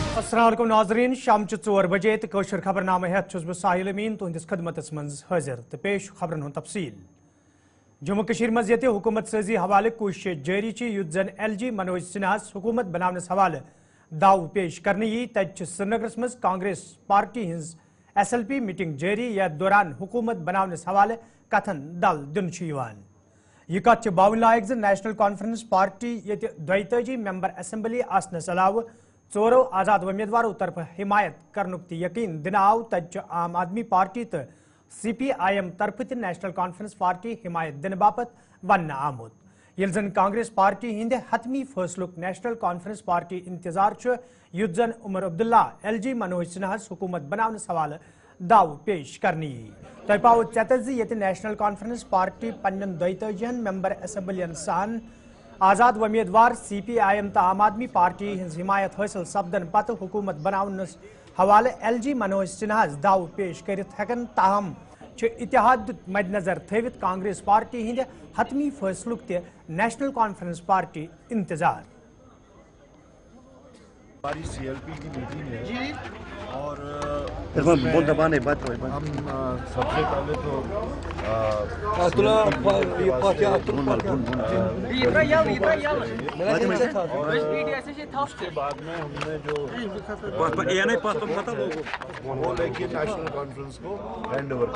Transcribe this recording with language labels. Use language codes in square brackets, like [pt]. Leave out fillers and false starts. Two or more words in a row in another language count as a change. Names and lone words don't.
[ar] السلام عليكم [ks] नाज़रीन शाम 4 बजे तो कौशर खबरनामे हेत छुस बह साहिल अमीन तुहंदिस खदमतस मज हाजिर तो पेश खबरन हुंद तफसील। जम्मू कशीर मज ये हुकूमत साजी हवाले कोशिश जारी युत जन LG मनोज सिन्हास हुकूमत बनावनस हवाले दाव पेश करने यी तत श्रीनगरस मज कांग्रेस पार्टी हिंज SLP मीटिंग जारी यथ दौरान हुकूमत बनावनस हवाले कथन दल दिन यह कत बावन लायक ज नेशनल कॉन्फ्रेंस पार्टी ये 42 [en] member assembly [ks] आसनस अलाव चोरों आजाद उम्मीदवारों तरफ हिमायत करनुक यकीन दिन आव तत आम आदमी पार्टी तो CPIM तरफ त नेशनल कॉन्फ्रेंस पार्टी हिमायत दिन बापत वन आमुत यिल जन कांग्रेस पार्टी हिंद हतमी फैसलुक नेशनल कॉन्फ्रेंस पार्टी इंतजार युत जन उमर अब्दुल्ला LG मनोज सिन्हास हुकूमत बनावनस हवाले दाव पेश करनी तह पाव चतस ये नेशनल कॉन्फ्रेंस पार्टी पन्न 42 मेंबर असेंबलियन सान आजाद उम्मीदवार CPIM तो आम आदमी पार्टी हिंज हिमायत हासिल सपदन पत हुकूमत बनावनस हवाले LG मनोज सिन्हास दाव पेश करित हेकन ताहम इतिहाद मद्नजर थवित कांग्रेस पार्टी हिंद हतमी फैसलुक त नेशनल कॉन्फ्रेंस पार्टी इंतजार। [hi] हमारी CLP की मीटिंग है और हम सबसे पहले तो उसके बाद में हमने जो वो लेके नेशनल कॉन्फ्रेंस को [en] hand over.